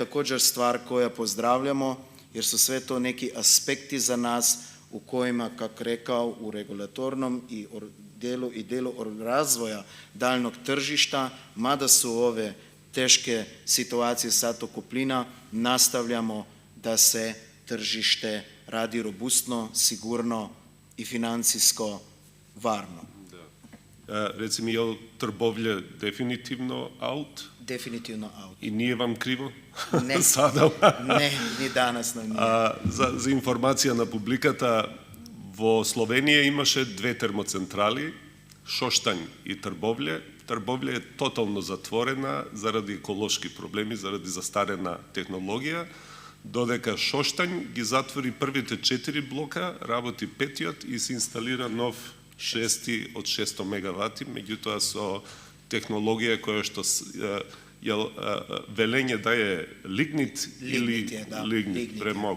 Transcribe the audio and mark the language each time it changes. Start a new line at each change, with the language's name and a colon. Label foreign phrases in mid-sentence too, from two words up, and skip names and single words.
Croatian: također stvar koja pozdravljamo, jer su sve to neki aspekti za nas u kojima, kako rekao, u regulatornom i delu razvoja daljnog tržišta, mada su ove teške situacije sad oko plina, nastavljamo da se tržište radi robustno, sigurno i financijsko varno. Reci mi, je li trgovlje definitivno out? Definitivno out. I nije vam krivo? Ne, Sada? ne, ni danas nam nije.
Macedonian: За информација на публиката, во Словенија имаше две термоцентрали, Шоштањ и Трбовље. Трбовље е тотално затворена заради еколошки проблеми, заради застарена технологија, додека Шоштањ ги затвори првите 4 блока, работи петиот и се инсталира нов шести од 600 мегавати, меѓутоа со технологија која што велење да е лигнит или лигнит премог.